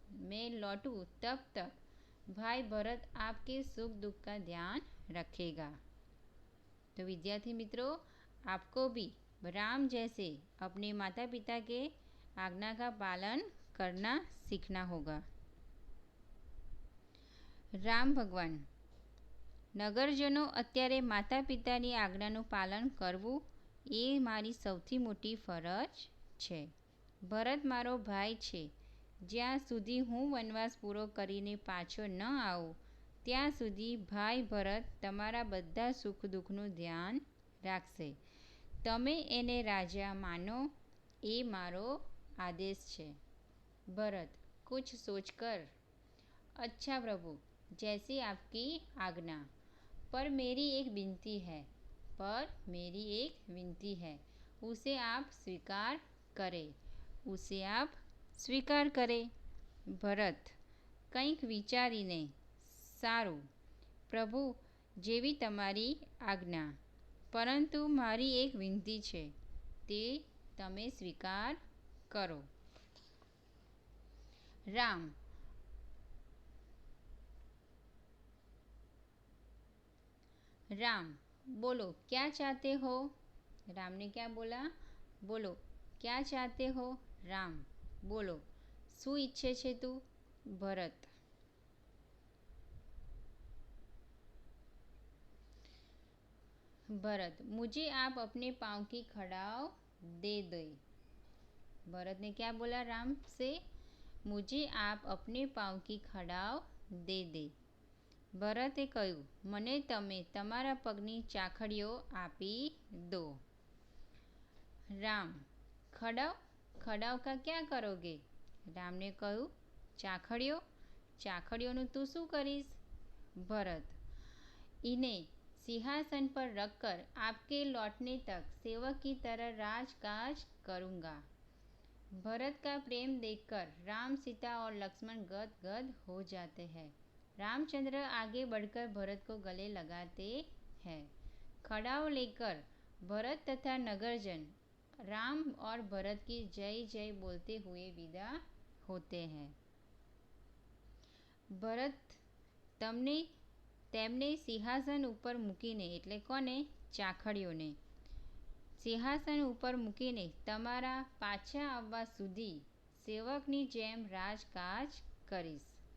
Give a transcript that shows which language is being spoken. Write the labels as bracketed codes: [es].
[hi] मैं लौटूं तब तक भाई भरत आपके सुख दुख का ध्यान रखेगा। तो विद्यार्थी मित्रों, आपको भी राम जैसे अपने माता पिता के आज्ञा का पालन करना सीखना होगा। [gu] રામ ભગવાન, નગરજનો, અત્યારે માતા પિતાની આજ્ઞાનું પાલન કરવું એ મારી સૌથી મોટી ફરજ છે. ભરત મારો ભાઈ છે. જ્યાં સુધી હું વનવાસ પૂરો કરીને પાછો ન આવું, ત્યાં સુધી ભાઈ ભરત તમારા બધા સુખ દુઃખનું ધ્યાન રાખશે. તમે એને રાજા માનો, એ મારો આદેશ છે. [hi] ભરત कुछ सोचकर, अच्छा प्रभु, जैसी आपकी आज्ञा। पर मेरी एक विनती है, उसे आप स्वीकार करें। [gu] भरत કંઈક વિચારીને, સારું પ્રભુ, જેવી તમારી આજ્ઞા, પરંતુ મારી એક વિનંતી છે, તે તમે સ્વીકાર કરો. [hi] राम, बोलो क्या चाहते हो? राम ने क्या बोला? बोलो क्या चाहते हो? राम, बोलो [gu] શું ઈચ્છે છે તું? [hi] ભરત, मुझे आप अपने पाँव की खड़ाव दे दे। भरत ने क्या बोला राम से? मुझे आप अपने पाँव की खड़ाव दे दे. [gu] ભરતે કહ્યું, મને તમે તમારા પગની ચાખડીઓ આપી દો. [hi] રામ, खड़ाव का क्या करोगे? राम ने [gu] કહ્યું, ચાખડીઓનું તું શું કરીશ? [hi] भरत, इन्हें सिंहासन पर रखकर आपके लौटने तक सेवक की तरह राजकाज करूँगा. भरत का प्रेम देखकर राम, सीता और लक्ष्मण गदगद हो जाते हैं. रामचंद्र आगे बढ़कर भरत को गले लगाते हैं. खड़ाव लेकर भरत तथा नगरजन राम और भरत की जय जय बोलते हुए विदा होते हैं. [gu] ભરત તેમને સિંહાસન ઉપર મૂકીને, એટલે કોને? ચાખડીઓને સિંહાસન ઉપર મૂકીને તમારા પાછા આવવા સુધી સેવકની જેમ રાજકાજ કરીશ.